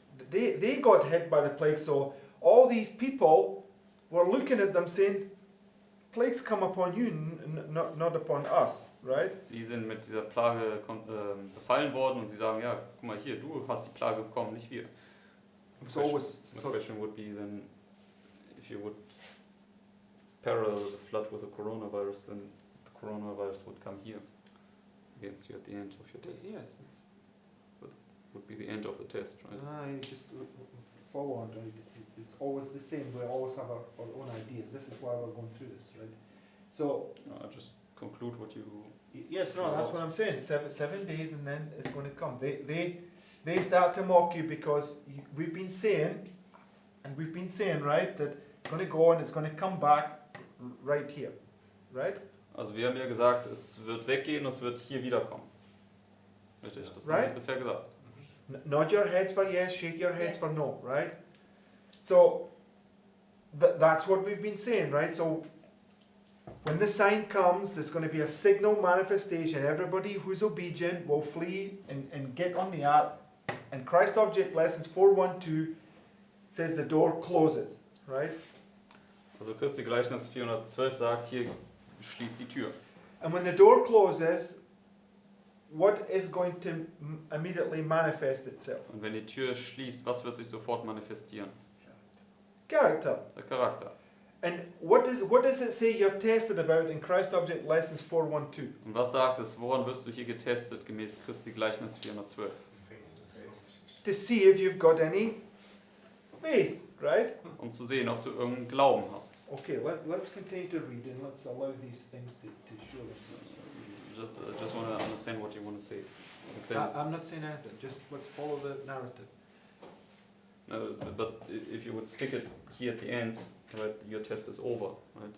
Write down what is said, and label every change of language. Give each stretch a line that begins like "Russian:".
English: They got hit by the plague, so all these people were looking at them saying, plagues come upon you, not upon us, right?
German: Sie sind mit dieser Plage befallen worden und sie sagen, ja, guck mal hier, du hast die Plage bekommen, nicht wir.
English: So The question would be then, if you would parallel the flood with the coronavirus, then the coronavirus would come here against you at the end of your test. yes. Would be the end of the test, right? You just follow on, right? It's always the same. We always have our own ideas. This is why we're going through this, right? So, I'll just conclude what you... yes, no, that's what I'm saying. 7 days and then it's going to come. They start to mock you because we've been saying, right, that it's going to go and it's going to come back right here, right?
German: Also wir haben ja gesagt, es wird weggehen und es wird hier wiederkommen. Richtig, das haben wir
English: Right.
German: bisher gesagt.
English: Nod your heads for yes, shake your heads Yes. for no, right? So that's what we've been saying, right? So when the sign comes, there's going to be a signal manifestation. Everybody who's obedient will flee and get on the ark. And Christ Object Lessons 412 says the door closes, right?
German: Also Christi Gleichnis 412 sagt, hier schließt die Tür.
English: And when the door closes, what is going to immediately manifest itself?
German: Und wenn die Tür schließt, was wird sich sofort manifestieren?
English: Character.
German: Der Charakter.
English: And what does it say you're tested about in Christ Object Lessons 412?
German: Und was sagt es, woran wirst du hier getestet, gemäß Christi Gleichnis 412?
English: To see if you've got any faith, right?
German: um zu sehen, ob du irgendeinen Glauben hast.
English: Okay, let's continue to read and let's allow these things to show themselves. Just want to understand what you want to say. In the sense, I'm not saying anything, just let's follow the narrative. but if you would stick it here at the end, right, your test is over, right?